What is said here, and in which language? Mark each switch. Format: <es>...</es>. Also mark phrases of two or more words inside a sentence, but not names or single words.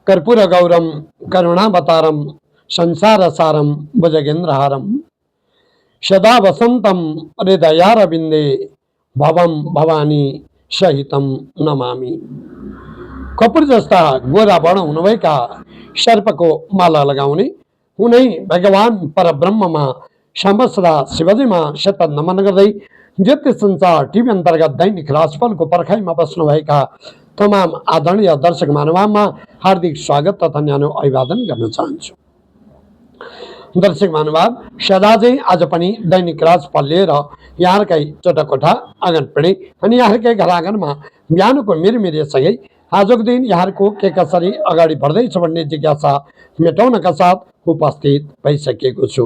<sa>कर्पूर गौरम करुणावतारम संसार सारम भुजगेंद्रहारम सदा वसंतम हृदयारविंदे भवम भवानी सहितम नमामि।</sa> <ne>कपूर जस्ता गोरा वर्ण हुनुभएका सर्पको माला लगाउने उनै भगवान परब्रह्ममा समस्ता शिवजीमा शत नमन गर्दै ज्योतिष संचार टिभी अन्तर्गत दैनिक राशिफलको पर्खाइमा बस्नुभएका तमाम आदरणीय दर्शक महानुभावमा हार्दिक स्वागत तथा न्यानो अभिवादन गर्न चाहन्छु। दर्शक महानुभाव, सदा चाहिँ आज पनि दैनिक राशिफल लिएर यहाँकै चोटाकोठा आँगनपिँढी अनि यहाँकै घर आँगनमा बिहानको मिरमिरेसँगै आजको दिन यहाँको के कसरी अगाडि बढ्दैछ भन्ने जिज्ञासा मेटाउनका साथ उपस्थित भइसकेको छु।</ne>